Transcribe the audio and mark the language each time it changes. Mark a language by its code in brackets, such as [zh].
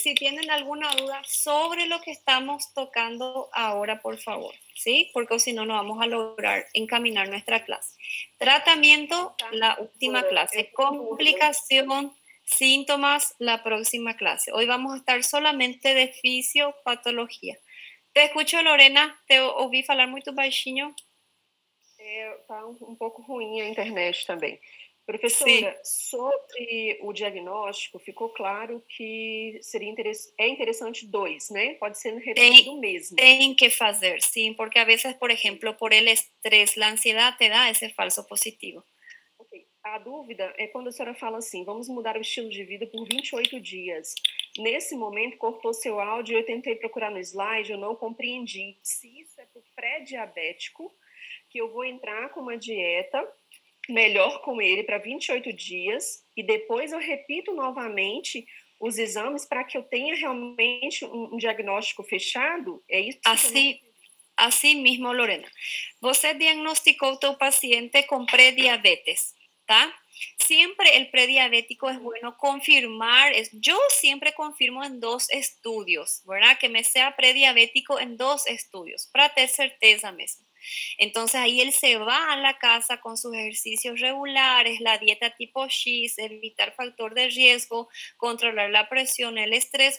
[es] Si tienen alguna duda sobre lo que estamos tocando ahora, por favor, ¿sí? Porque si no, no vamos a lograr encaminar nuestra clase. Tratamiento, la última clase. Complicación, síntomas, la próxima clase. Hoy vamos a estar solamente de fisiopatología. Te escucho, Lorena. [pt] Te ouvi falar muito baixinho. Tá um pouco ruim a internet também. Professora, sobre o diagnóstico, ficou claro que é interessante 2, né? Pode ser repetido mesmo. Tem que fazer, sim, porque a vezes, por exemplo, [es] por el estrés, la ansiedad [pt] te dá esse falso positivo. Ok. A dúvida é quando a senhora fala assim, vamos mudar o estilo de vida por 28 dias. Nesse momento, cortou seu áudio, eu tentei procurar no slide, eu não compreendi. Se isso é para o pré-diabético, que eu vou entrar com uma dieta melhor com ele para 28 dias e depois eu repito novamente os exames para que eu tenha realmente um diagnóstico fechado? É isso? Assim mesmo, Lorena. Você diagnosticou teu paciente com pré-diabetes, tá? [es] Siempre el prediabético es bueno confirmar, yo siempre confirmo en 2 estudios, ¿verdad? Que me sea prediabético en 2 estudios, para tener certeza mismo. Entonces ahí él se va a la casa con sus ejercicios regulares, la dieta tipo X, evitar factor de riesgo, controlar la presión, el estrés.